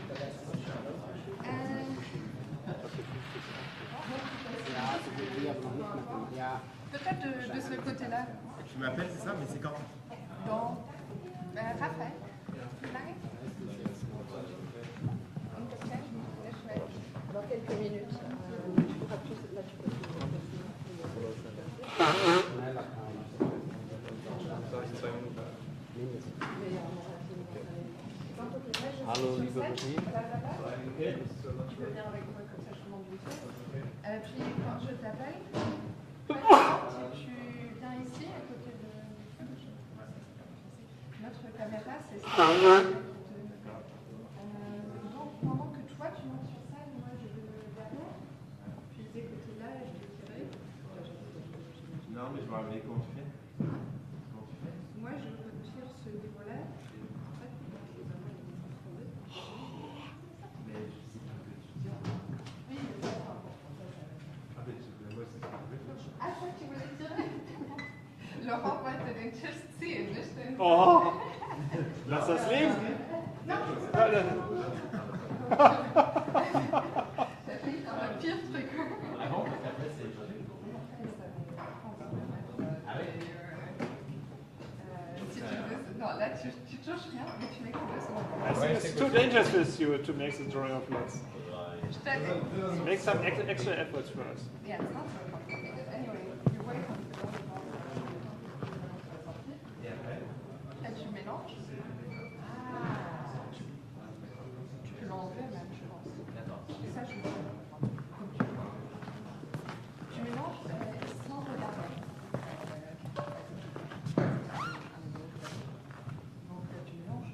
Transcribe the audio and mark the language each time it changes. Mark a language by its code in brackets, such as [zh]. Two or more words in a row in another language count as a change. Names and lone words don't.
[fr] Peut-être de ce côté-là. Tu m'appelles, c'est ça, mais c'est quand? Dans Raphaël. Dans quelques minutes. Hallo, liebe Virginie. Tu veux venir avec moi comme ça je monte vite fait. Puis quand je t'appelle, tu viens ici à côté de notre caméra, c'est ça. Donc pendant que toi tu montes sur scène, moi je vais derrière, puis de ces côtés-là je vais tirer. Non, mais je vais rappeler comment tu fais. Moi je retire ce niveau-là. En fait, mais je sais pas ce que tu dis. oui, mais ça. Ah, mais moi, c'est ce que je veux. [de] Laurent wollte den Tisch ziehen, nicht den... Oh, lass das leben. Der fliegt auf ein Pierre-Trikot. [fr] Si tu veux... Non, là, tu touches rien, mais tu mets que 2 secondes. [en] I think it's too dangerous for you to make the drawing of lots. [fr] Je t'aide. [en] Make some extra efforts for us. Yeah, it's not so complicated. Anyway, you wait until [fr] et tu mélanges. Tu peux l'enlever même, je pense. Et ça, je vais comme tu veux. Tu mélanges sans regarder. Donc tu mélanges.